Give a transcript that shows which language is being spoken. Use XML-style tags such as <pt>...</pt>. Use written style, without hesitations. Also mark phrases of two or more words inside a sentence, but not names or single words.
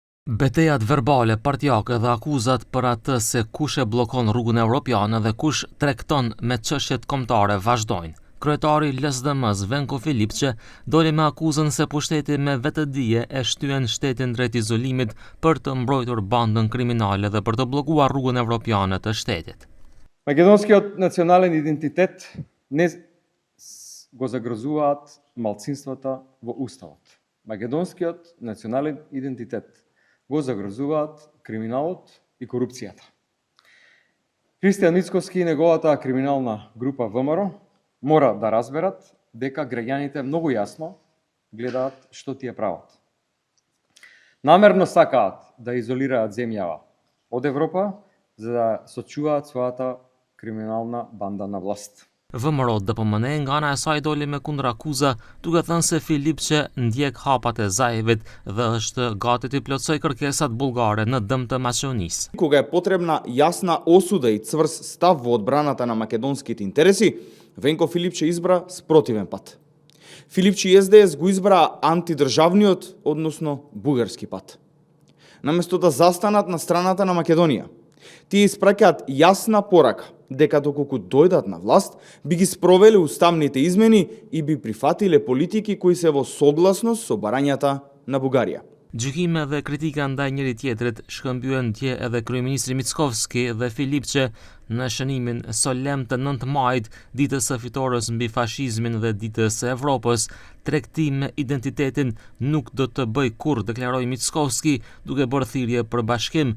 <sq>Betejat verbale partijake dhe akuzat për atë se kush e bllokon rrugën evropiane dhe kush tregton me çështjet kombëtare vazhdojnë. Kryetari LSDM-s Venko Filipçe doli me akuzën se pushteti me vetëdije e shtyen shtetin drejt izolimit për të mbrojtur bandën kriminale dhe për të bllokuar rrugën evropiane të shtetit.</sq> <mk>Македонскиот национален идентитет не го загрозуваат малцинствата во уставот. Македонскиот национален идентитет го загрозуваат криминалот и корупцијата. Христијан Мицковски и неговата криминална група ВМРО мора да разберат дека граѓаните многу јасно гледаат што тие прават. Намерно сакаат да изолираат земјава од Европа за да сочуваат својата криминална банда на власт.</mk> <sq>VMRO DPMN nga ana e saj doli me kundërakuza, duke thënë se Filipçe ndjek hapat e Zaevit dhe është gati të plotësoj kërkesat bullgare në dëm të Maqedonisë.</sq> <mk>Кога е потребна јасна осуда и цврст став во одбраната на македонските интереси, Венко Филипче избра спротивен пат. Филипче и СДС го избра антидржавниот, односно бугарски пат. Наместо да застанат на страната на Македонија, тие испраќаат јасна порака дека доколку дојдат на власт, би ги спровеле уставните измени и би прифатиле политики кои се во согласност со барањата на Бугарија.</mk> <sq>Gjykime dhe kritika ndaj njëri tjetrit shkëmbyen dje edhe kryeministri Mickovski dhe Filipçe në shënimin solem të 9 majit, ditës së fitores mbi fashizmin dhe ditës së Evropës. Tregtim me identitetin nuk do të bëj kurrë, deklaroi Mickovski, duke bërë thirrje për bashkim.</sq>